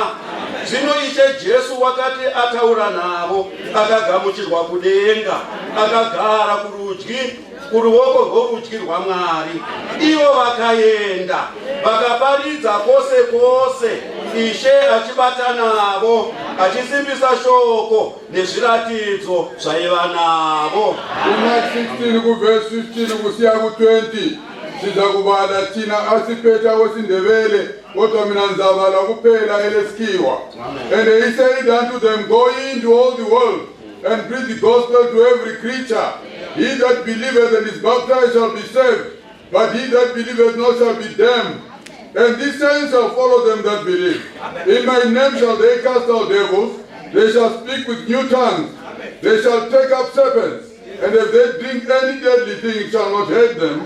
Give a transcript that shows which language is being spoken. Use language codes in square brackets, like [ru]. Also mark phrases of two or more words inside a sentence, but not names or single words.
[sn] Zvino Ishe Jesu wakati ataura navo akagamuchirwa kudenga, akagara kuruoko rworudyi rwaMwari. Ivo vakaenda vakaparidza kwose kwose, Ishe achibata navo achisimbisa shoko nezviratidzo zvaiva navo. Mark 16 kuverse 15 kusiya ku20. [nd] Sizakubala thina asiphetha wesindebele kodwa mina ngizavala kuphela eleskiwa. [en] And he said unto them, go into all the world and preach the gospel to every creature. He that believeth and is baptized shall be saved, but he that believeth not shall be damned. And these signs shall follow them that believe. In my name shall they cast out devils, they shall speak with new tongues, they shall take up serpents, And if they drink any deadly thing, it shall not hurt them.